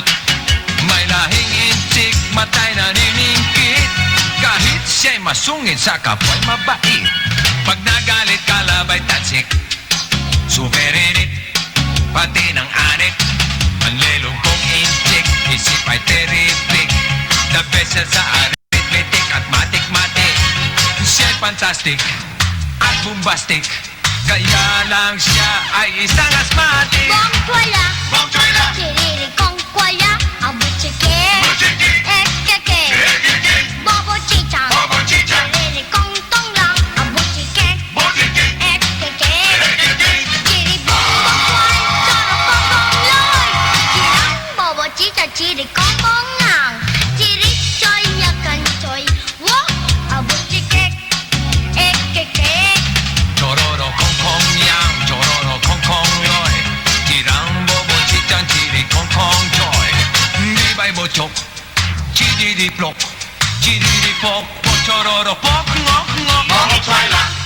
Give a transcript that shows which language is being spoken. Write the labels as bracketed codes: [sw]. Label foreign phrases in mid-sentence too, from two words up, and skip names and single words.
[tl] May lahing inchik, matay naniningkit. Kahit siya'y masungit, sa kapwa'y mabait. Pag nagalit, kalabay tansik, suverinit, pati ng anik. Ang lelong kong inchik, isip ay terrific. [en] The best [tl] siya sa arithmetic at matik-matik. Siya'y fantastic at bombastic, kaya lang siya ay isang asthmatic. Bongkwala, Bongkwala, Chiriri-kongkwala, Abuchike, Buchiki, Ekeke, Ekeke, Bobo Chichang, Bobo Chichang, Chiriri-kongtonglang, Abuchike, Buchiki, Ekeke, Ekeke, Chiribongkwal, Chorokokongloy, Chirang, Bobo Chichang, Chirikongkongang, Chirichoy, Yakanchoy, Wo, Abuchike, Ekeke, Chororo kong kong yang, chororo kong kong loy. Tirang bobo chitang, chiri kong kong joy. Di bay mo chok, chiri di plok, chiri di pok, chororo pok ngok ngok. Bongkwala,